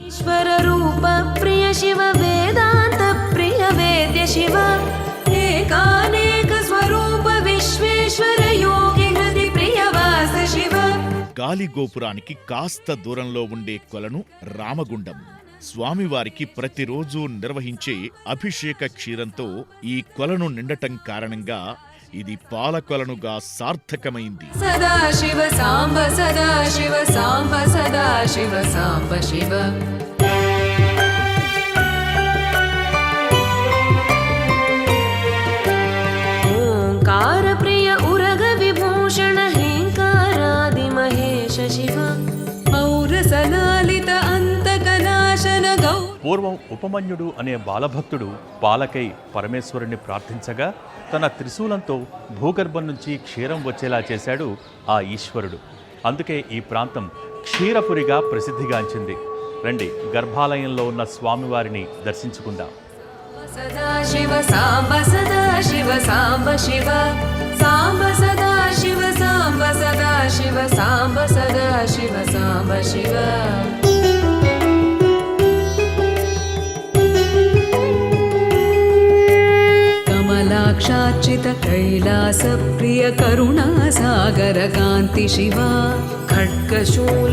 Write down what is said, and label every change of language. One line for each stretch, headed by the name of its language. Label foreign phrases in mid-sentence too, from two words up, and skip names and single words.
Sanskrit: ఈశ్వర రూప ప్రియ శివ వేదాంత ప్రియ వేద్య శివ ఏకానేక స్వరూప విశ్వేశ్వర యోగి హృది ప్రియ వాస శివ.
Telugu: గాలిగోపురానికి కాస్త దూరంలో ఉండే కొలను రామగుండం. స్వామివారికి ప్రతిరోజు నిర్వహించే అభిషేక క్షీరంతో ఈ కొలను నిండటం కారణంగా ఇది పాలకొలనుగా సార్థకమైంది.
Sanskrit: सदाशिव साम्ब सदाशिव साम्ब सदाशिव साम्ब शिव ओंकार प्रिय उरग विभूषण हेंकारादि महेश शिव औरसलालित अंतकनाशन गौ.
Telugu: పూర్వం ఉపమన్యుడు అనే బాలభక్తుడు పాలకై పరమేశ్వరుణ్ణి ప్రార్థించగా తన త్రిశూలంతో భూగర్భం నుంచి క్షీరం వచ్చేలా చేశాడు ఆ ఈశ్వరుడు. అందుకే ఈ ప్రాంతం క్షీరపురిగా ప్రసిద్ధిగాంచింది. రండి, గర్భాలయంలో ఉన్న స్వామివారిని దర్శించుకుందాం.
Sanskrit: सदाशिव साम्ब सदाशिव साम्ब शिव साम्ब सदाशिव साम्ब सदाशिव साम्ब सदाशिव साम्ब शिव कमलाक्षार्चित कैलास प्रिय करुणा सागर कान्ति शिवा खड्गशूल